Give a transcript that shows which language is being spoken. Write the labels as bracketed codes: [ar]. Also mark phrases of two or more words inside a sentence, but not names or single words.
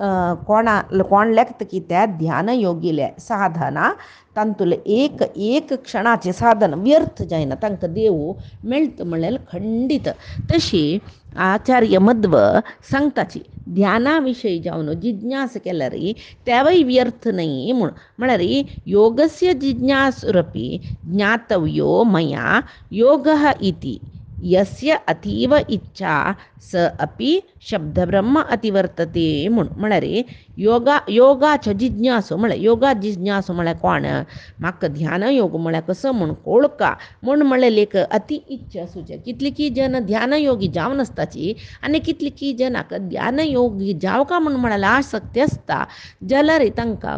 [kok] कोण लेखता की त्या ध्यान योगीले साधना तांतुले एक क्षणाचें साधन व्यर्थ जायना तांकां देव मेळटा म्हळ्यार खंडीत तशी आचार्य मध्व सांगताची ध्याना विशयी जावन जिज्ञास केल्यार तेवय व्यर्थ न्हय म्हळ्यार [sa] योगस्य जिज्ञासुरपी ज्ञातव्यो मया योगः इति यस्य अतीव इच्छा स अपि शब्दब्रह्म अतिवर्तते [kok] म्हळ्यार योगाच्या जिज्ञासो म्हळ्यार योगा जिज्ञासो म्हळ्यार कोण म्हाका ध्यान योग म्हळ्यार कसो म्हूण कळका म्हळ्यार एक अति इच्छा सुचे कितलीकी जन ध्यान योगी जावन आसताची आनी कितलीकी जनाक ध्यान योगी जावका म्हळ्यार आसक्ती आसता जाल्यार तांकां